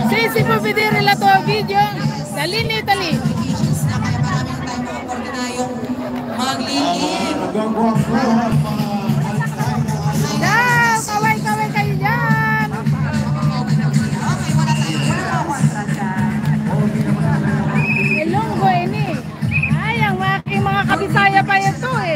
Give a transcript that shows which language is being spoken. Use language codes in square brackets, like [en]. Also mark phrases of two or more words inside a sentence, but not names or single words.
[it] si può vedere la tua video dall'Italia. Ciao, [tl] kaway-kaway kayo dyan. [hil] Ilonggo ini. [tl] Ay, ang aking mga kabisaya pa ito eh.